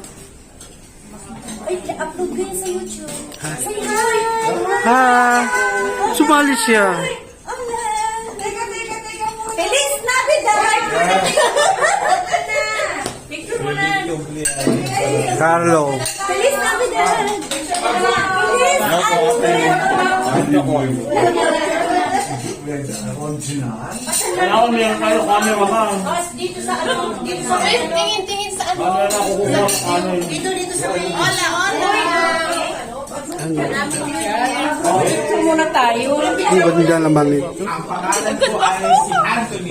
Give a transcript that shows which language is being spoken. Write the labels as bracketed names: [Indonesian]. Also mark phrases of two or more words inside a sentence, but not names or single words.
[Filipino] Ay, upload ko yan sa YouTube. [English] Say hi. [Filipino] Ha. Sumali siya. Teka muna. [Spanish] Feliz Navidad! [Filipino] Picture mo na. Carlo. [Spanish] Feliz Navidad! Feliz [Filipino] Kaya ako meron tayo camera ka. Dito sa ano? Dito sa tingin sa ano? Camera na kukuha sa kanan. Dito sa may... Ang ganda naman ito. Ang pangalan ko ay si Anthony.